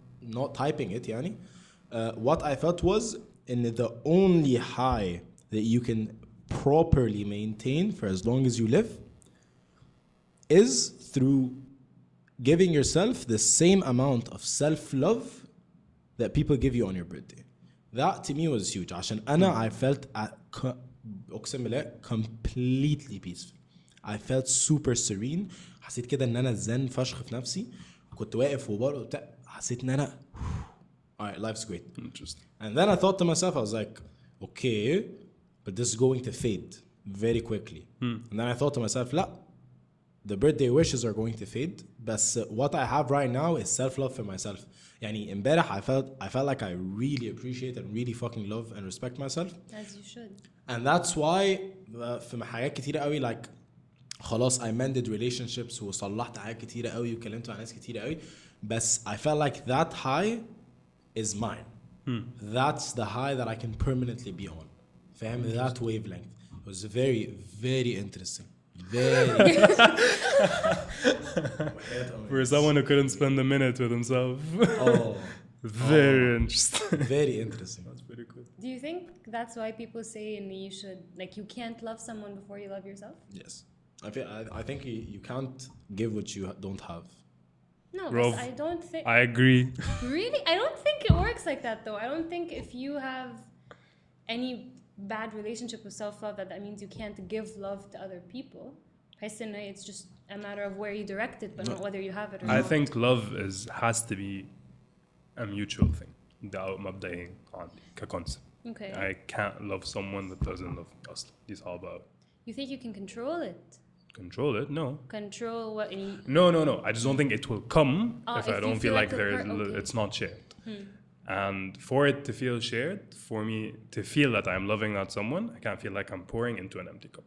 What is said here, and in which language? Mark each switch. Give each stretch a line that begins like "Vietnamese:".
English: not typing it يعني what I felt was in the only high that you can properly maintain for as long as you live is through giving yourself the same amount of self-love that people give you on your birthday. That to me was huge عشان أنا I felt
Arabic: أقسم بالله
English: completely peaceful. I felt super serene.
Arabic: حسيت كده إن أنا زن فشخ في نفسي. كنت واقف وبرو حسيت إن أنا
English: alright life's great. Interesting. And then I thought to myself I was like okay but this is going to fade very quickly. And then I thought to myself لا the birthday wishes are going to fade but what I have right now is self-love for myself.
Arabic: يعني امبارح
English: I felt like I really appreciate and really fucking love and respect myself. As you should. And that's why
Arabic: في حاجات كتيرة قوي
English: like خلاص I mended relationships
Arabic: وصلحت حاجات كتيرة قوي
English: وكلمت مع ناس كتيرة قوي بس I felt like that high is mine. That's the high that I can permanently be on. فاهم that wavelength. It was very very interesting. Very for someone who couldn't spend a minute with himself. Very interesting. Very interesting. That's pretty cool. Do you think that's why people say you should like you can't love someone before you love yourself? Yes. I think you can't give what you don't have. No, Rob, I don't think I agree. Really? I don't think it works like that though. I don't think if you have any bad relationship with self-love that means you can't give love to other people. It's just a matter of where you direct it but not whether you have it or not. I think love has to be a mutual thing.
Arabic: ده مبدئيا عندي كconcept.
English: Okay. I can't love someone that doesn't love me أصلا. This all about. You think you can control it? Control it? No. Control what? No. I just don't think it will come if I don't feel like it's not shared. And for it to feel shared, for me to feel that I'm loving that someone, I can't feel like I'm pouring into an empty cup.